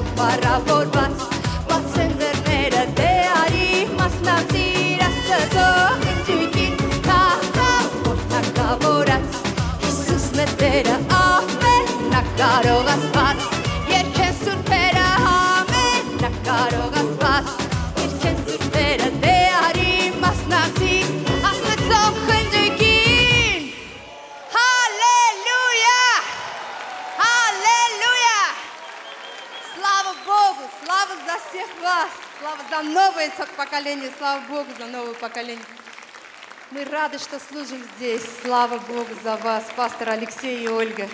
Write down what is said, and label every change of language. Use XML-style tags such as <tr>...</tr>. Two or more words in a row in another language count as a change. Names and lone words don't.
<hy>փառավորված, բացեն դռները, դե արի մասնակցիր Աստծո խնջույքին, թագավոր թագավորած, Հիսուսն է Տերը, ամենակ կարող Աստված, երգեն սուրբերը, ամենակ կարող Աստված, երգեն սուրբերը, դե արի մասնակցիր Աստծո խնջույքին։ Հալելույա!</hy> <ru>Аллилуйя! Слава Богу! Слава за всех вас! Слава за новое поколение! Слава Богу за новое поколение! Мы рады, что служим здесь. Слава Богу за вас, пастор Алексей и Ольга.</ru>